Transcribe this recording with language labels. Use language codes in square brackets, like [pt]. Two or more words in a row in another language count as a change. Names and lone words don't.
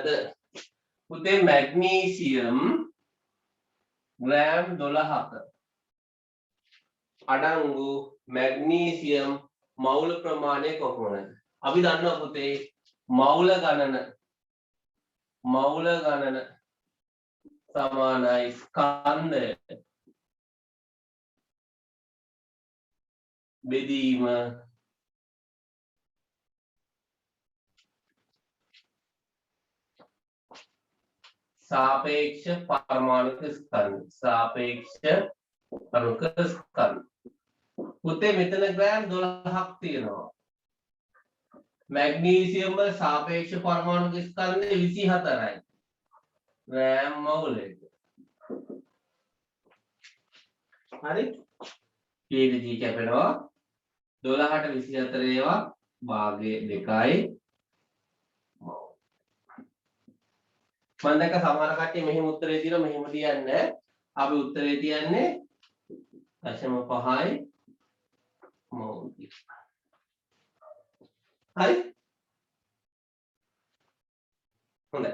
[si] පුතේ මැග්නීසියම් ග්‍රෑම් 12ක අඩංගු මැග්නීසියම් මවුල ප්‍රමාණය කොපමණද? අපි දන්නවා පුතේ මවුල ගණන සමානයි ස්කන්ධය බෙදීම සාපේක්ෂ පරමාණුක ස්කන්ධ පුතේ මෙතන ග්‍රෑම් 12ක් තියෙනවා මැග්නීසියම් වල සාපේක්ෂ පරමාණුක ස්කන්ධය 24යි ග්‍රෑම් මවුලෙට හරි කීයද G කැපෙනවා 12ට 24 ඒවා භාගය 2යි මම දැක්ක සමහර කට්ටිය මෙහෙම උත්තරේ දිනවා මෙහෙම තියන්නේ අපි උත්තරේ තියන්නේ 0.5යි මෝල් හරි හොඳයි